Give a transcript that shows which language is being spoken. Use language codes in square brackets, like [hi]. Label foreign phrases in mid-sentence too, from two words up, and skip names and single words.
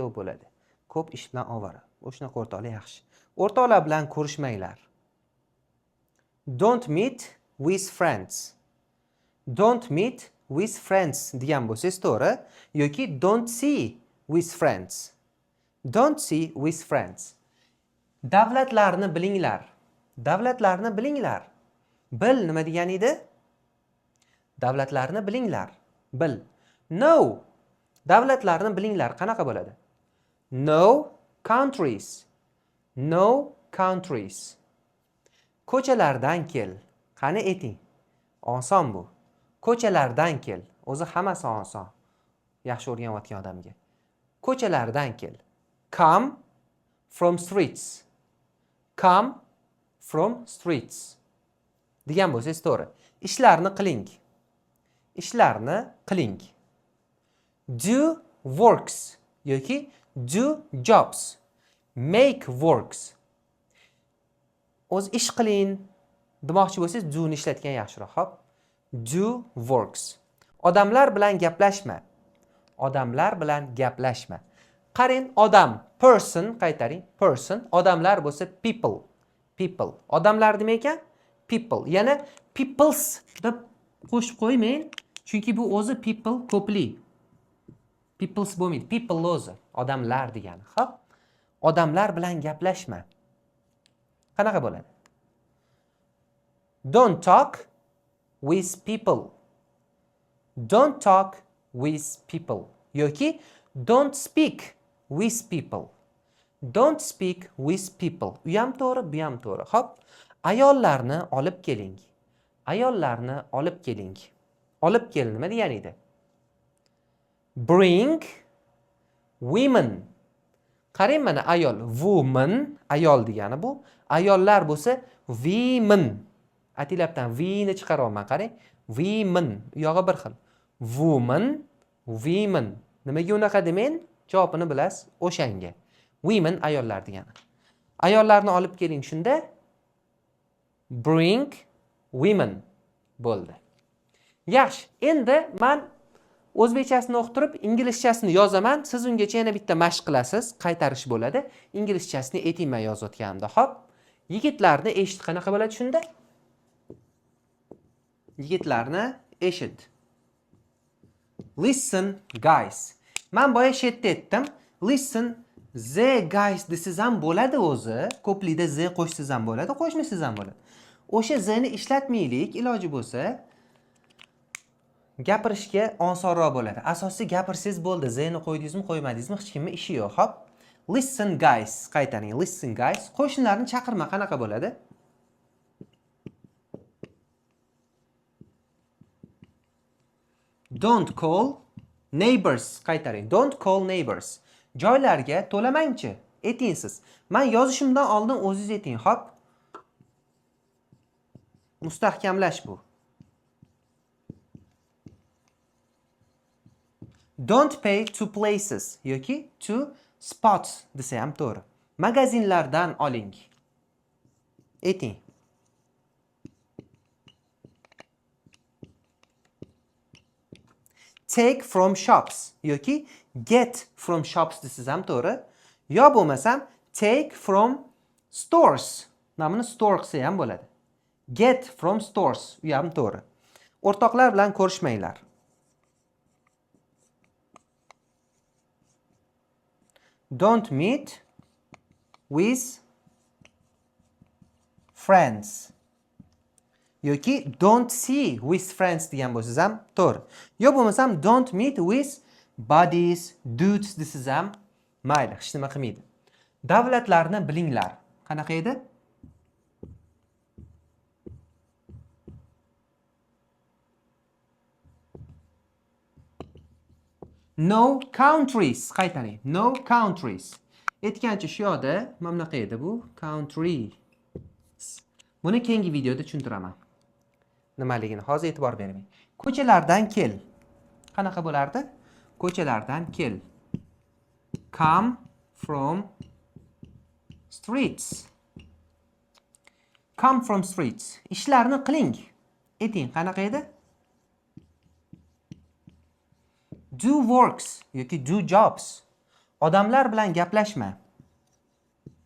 [uz] Ko'p ish bilan ovora. O'shanaqa o'rtoqlar yaxshi. O'rtoqlar bilan ko'rishmanglar. [en] Don't meet with friends. Don't meet with friends [uz] degan bo'lsangiz to'g'ri yoki [en] don't see with friends. Don't see with friends. [uz] Davlatlarni bilinglar. Davlatlarni bilinglar. Bil nima degani edi? Davlatlarni bilinglar. Bil. No. Davlatlarni bilinglar qanaqa bo'ladi? [en] No countries. No countries. [uz] Ko'chalardan kel. Qani ayting. Oson bu. Ko'chalardan kel. O'zi hammasi oson. Yaxshi o'rganayotgan odamga. Ko'chalardan kel. [en] Come from streets. Come from streets. [uz] Degan bo'lsangiz to'g'ri. Ishlarni qiling. Ishlarni qiling. [en] Do works yoki do jobs. Make works. [uz] O'z ish qiling demoqchi bo'lsangiz do ni ishlatgan yaxshiroq. Hop. [en] Do works. [uz] Odamlar bilan gaplashma. Odamlar bilan gaplashma. Qarang, odam, person qaytaring. Person, odamlar bo'lsa people. People. Odamlar nima ekan? People. Yana peoples deb qo'shib qo'ymang, chunki bu o'zi people ko'pli. Peoples bo'lmaydi. People o'zi odamlar degani. Xo'p. Odamlar bilan gaplashma. Qanaqa bo'ladi? [en] Don't talk with people. Don't talk with people. Yoki don't speak with people. Don't speak with people. [uz] U ham to'g'ri, bu ham to'g'ri. Xo'p. Ayollarni olib keling. Ayollarni olib keling. Olib kel nima degani edi? [en] Bring women. [uz] Qarang mana ayol, woman, ayol degani bu. Ayollar bo'lsa women. Atilabdan v ni chiqaryapman, qarang. Women, u yog'i bir xil. [en] Woman, women. [uz] Nimaga unaqa demang? Javobini bilasiz, o'shanga. Women ayollar degani. Ayollarni olib keling shunda. [en] Bring women [uz] bo'ldi. Yaxshi. Endi men o'zbekchasini o'qitirib, inglizchasini yozaman. Siz ungacha yana bitta mashq qilasiz, qaytarish bo'ladi. Inglizchasini aytayman yozayotganimda. Xo'p. Yigitlarni eshit qanaqa bo'ladi shunda? Yigitlarni eshit. [en] Listen guys. [uz] Men boya shetda aytdim. [en] Listen the guys [uz] desiz ham bo'ladi o'zi. Ko'plida the qo'shsiz ham bo'ladi, qo'shmasiz ham bo'ladi. O'sha the ni ishlatmaylik, iloji bo'lsa gapirishga osonroq bo'ladi. Asosiy gapirsiz bo'ldi. The ni qo'ydingizmi, qo'ymadingizmi, hech kimning ishi yo'q. Hop. [en] Listen guys, qaytaring. Listen guys. [uz] Qo'shnilarni chaqirma qanaqa bo'ladi? [en] Don't call neighbors. Qaytaring. Don't call neighbors. [uz] Joylarga to'lamangchi. Ayting siz. Men yozishimdan oldin o'zingiz ayting. Hop. Mustahkamlash bu. [en] Don't pay to places yoki to spots [uz] desa ham to'g'ri. Magazinlardan oling. Ayting. [en] Take from shops yoki get from shops [uz] desiz ham to'g'ri. Yo bo'lmasam [en] take from stores. [uz] Namini store qilsa ham bo'ladi. [en] Get from stores [uz] u ham to'g'ri. O'rtoqlar bilan ko'rishmanglar. [en] Don't meet with friends. [uz] Yoki [en] don't see with friends [uz] degan bo'lsangiz ham to'g'ri. Yo bo'lmasam [en] don't meet with buddies, dudes [uz] desiz ham mayli, hech nima qilmaydi. Davlatlarni bilinglar. Qanaqa edi? [en] No countries. Qaytaring. No countries. [uz] Aytgancha shu yoqda mana bunaqa edi bu. Country. Buni keyingi videoda tushuntiraman. Nimaligini hozir e'tibor bering. Ko'chalardan kel. Qanaqa bo'lardi? Ko'chalardan kel. [en] Come from streets. Come from streets. [uz] Ishlarni qiling. Ayting, qanaqa edi? [en] Do works yoki do jobs. [uz] Odamlar bilan gaplashma.